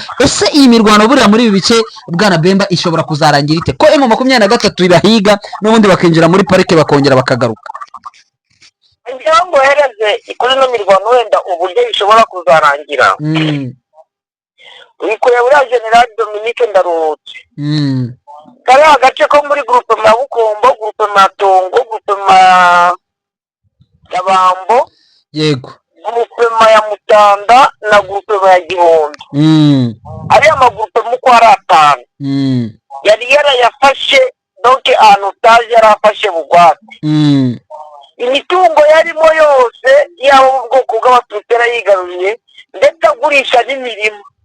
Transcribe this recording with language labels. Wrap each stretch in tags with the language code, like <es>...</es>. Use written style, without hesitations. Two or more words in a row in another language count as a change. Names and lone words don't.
<rw>Ese iyi mirwano buriya muri ibi bice Bwana Bemba ishobora kuzarangira ite ko M23 irahiga n'ubundi bakinjira muri parike bakongera bakagaruka? ngira ngo hereze kuri no mirwano wenda uburyo bishobora kuzarangira. Uyikuye buriya General Dominique Ndaruhutse kari agace ko muri groupe ma Bukombo, groupe ma Tongo, groupe ma Kabambo, yego, groupe ma ya Mutanda na groupe ma ya Gihondo. Ariya magroupe muko ari atanu yari yarayafashe, donc ahantu utaje yarafashe bugwate. Imitungo yarimo yose yaho ubwoko bw'abatutera yigaruriye ndetse agurisha n'imirimo.</rw>